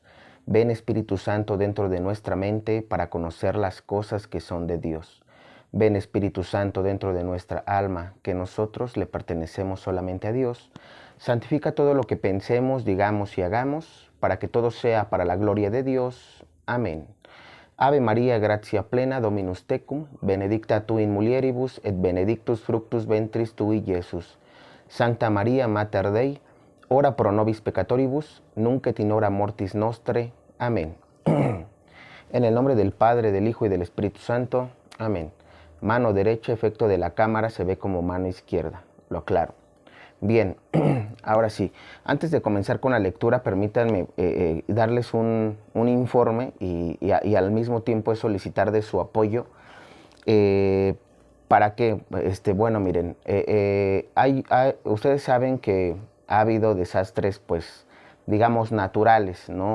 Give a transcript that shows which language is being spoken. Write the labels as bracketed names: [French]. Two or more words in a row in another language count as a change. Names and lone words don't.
[Spanish] Ven, Espíritu Santo, dentro de nuestra mente para conocer las cosas que son de Dios. Ven, Espíritu Santo, dentro de nuestra alma, que nosotros le pertenecemos solamente a Dios. Santifica todo lo que pensemos, digamos y hagamos, para que todo sea para la gloria de Dios. Amén. [Latin] Ave María, gratia plena, Dominus tecum, benedicta tu in mulieribus, et benedictus fructus ventris tui, Iesus. Sancta Maria, Mater Dei, ora pro nobis peccatoribus, nunc et in hora mortis nostre. [Spanish] Amén. En el nombre del Padre, del Hijo y del Espíritu Santo. Amén. Mano derecha, efecto de la cámara, se ve como mano izquierda. Lo aclaro. Bien, ahora sí. Antes de comenzar con la lectura, permítanme darles un informe y al mismo tiempo solicitar de su apoyo para que, bueno, miren, ustedes saben que ha habido desastres, pues, digamos, naturales, ¿no?